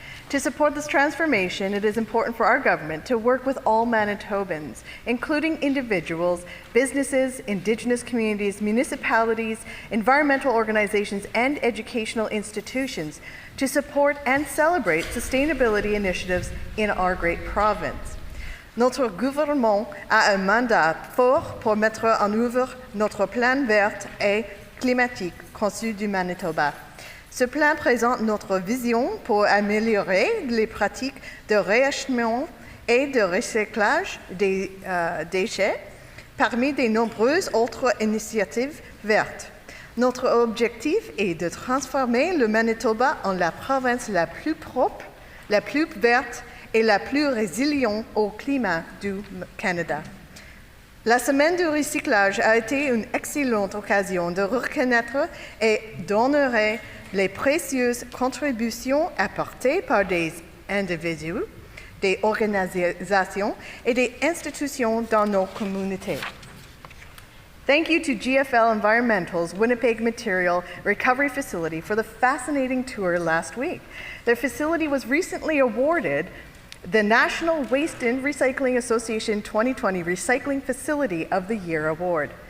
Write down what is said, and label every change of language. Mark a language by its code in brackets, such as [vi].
[en] To support this transformation, it is important for our government to work with all Manitobans, including individuals, businesses, Indigenous communities, municipalities, environmental organizations, and educational institutions to support and celebrate sustainability initiatives in our great province. [fr] Notre gouvernement a un mandat fort pour mettre en œuvre notre plan vert et climatique conçu du Manitoba. Ce plan présente notre vision pour améliorer les pratiques de réacheminement et de recyclage des déchets, parmi de nombreuses autres initiatives vertes. Notre objectif est de transformer le Manitoba en la province la plus propre, la plus verte et la plus résiliente au climat du Canada. La semaine du recyclage a été une excellente occasion de reconnaître et d'honorer les précieuses contributions apportées par des individus, des organisations et des institutions dans nos communautés. [en] Thank you to GFL Environmental's Winnipeg Material Recovery Facility for the fascinating tour last week. Their facility was recently awarded the National Waste and Recycling Association 2020 Recycling Facility of the Year Award.